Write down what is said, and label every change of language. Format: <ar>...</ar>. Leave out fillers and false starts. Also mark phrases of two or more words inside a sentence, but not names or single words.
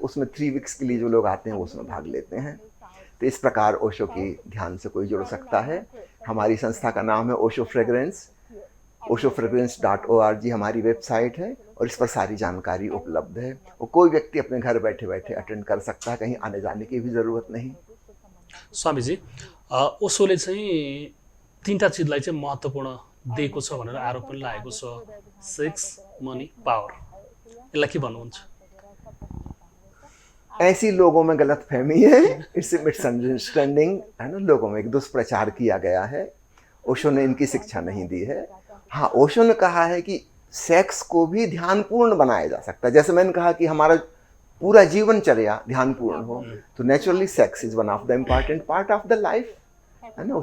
<hi>उसमें 3 वीक्स के लिए जो लोग आते हैं वो उसमें भाग लेते हैं। तो इस प्रकार ओशो की ध्यान से कोई जुड़ सकता है। हमारी संस्था का नाम है ओशो फ्रेग्रेंस, oshofragrance.org हमारी वेबसाइट है, और इस पर सारी जानकारी उपलब्ध है। और कोई व्यक्ति अपने घर बैठे बैठे अटेंड कर सकता है, कहीं आने जाने की भी ज़रूरत नहीं।</hi> <ne>स्वामीजी, ओशोले चाहिँ 3टा चिजलाई चाहिँ महत्त्वपूर्ण दिएको छ भनेर आरोप पनि लागेको छ,</ne> <en>sex, money, power.</en> <ne>यसलाई के भन्नुहुन्छ?</ne> <hi>ऐसी लोगों में गलत फहमी है,</hi> <en>it's misunderstanding</en> <hi>है ना, लोगों में एक दुष्प्रचार किया गया है। ओशो ने इनकी शिक्षा नहीं दी है। हाँ, ओशो ने कहा है कि सेक्स को भी ध्यानपूर्ण बनाया जा सकता है। जैसे मैंने कहा कि हमारा पूरा जीवनचर्या ध्यानपूर्ण हो, तो</hi> <en>naturally sex is one of the important part of the life,</en> <hi>है ना।</hi>